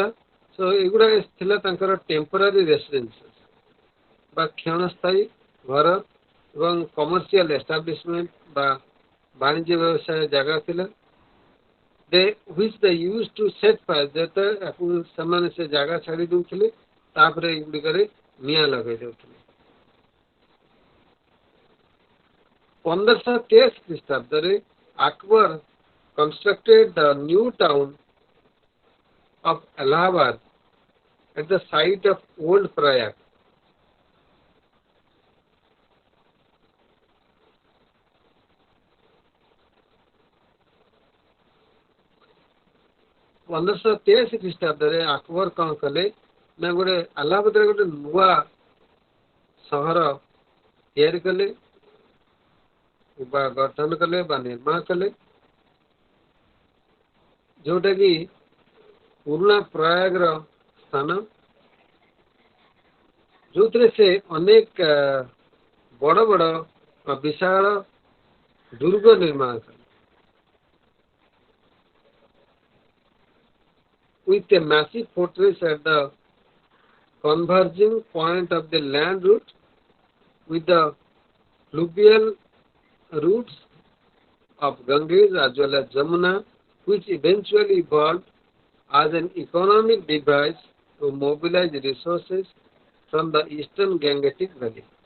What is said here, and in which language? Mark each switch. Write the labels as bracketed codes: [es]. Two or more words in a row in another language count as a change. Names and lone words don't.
[or] ସୋ ଏଗୁଡ଼ାକ ଥିଲା ତାଙ୍କର [en] temporary residences [or] ବା କ୍ଷଣସ୍ଥାୟୀ ଘର ଏବଂ [en] commercial establishment [or] ବା ବାଣିଜ୍ୟ ବ୍ୟବସାୟ ଜାଗା ଥିଲା. [en] they which they use to set fire [or] ଯେତେବେଳେ ସେମାନେ ସେ ଜାଗା ଛାଡ଼ି ଦେଉଥିଲେ ତାପରେ ଏଗୁଡ଼ିକରେ ନିଆଁ ଲଗାଇ ଦେଉଥିଲେ. [en] 1523 ଖ୍ରୀଷ୍ଟାବ୍ଦରେ Akbar constructed the new town of Allahabad at the site of old Prayag. [or] ଖ୍ରୀଷ୍ଟାବ୍ଦରେ ଆକବର କ'ଣ କଲେ ନା ଗୋଟେ ଆହ୍ଲାବାଦରେ ଗୋଟେ ନୂଆ ସହର ତିଆରି କଲେ ବା ଗଠନ କଲେ ବା ନିର୍ମାଣ କଲେ ଯୋଉଟାକି ପୁରୁଣା ପ୍ରୟାଗର ସ୍ଥାନ ଯୋଉଥିରେ ସେ ଅନେକ ବଡ଼ ବଡ଼ ବିଶାଳ ଦୁର୍ଗ ନିର୍ମାଣ କଲେ. [en] With a massive fortress at the converging point of the land route with the fluvial routes of Ganges as well as Jamuna, which eventually evolved as an economic device to mobilize resources from the eastern Gangetic Valley.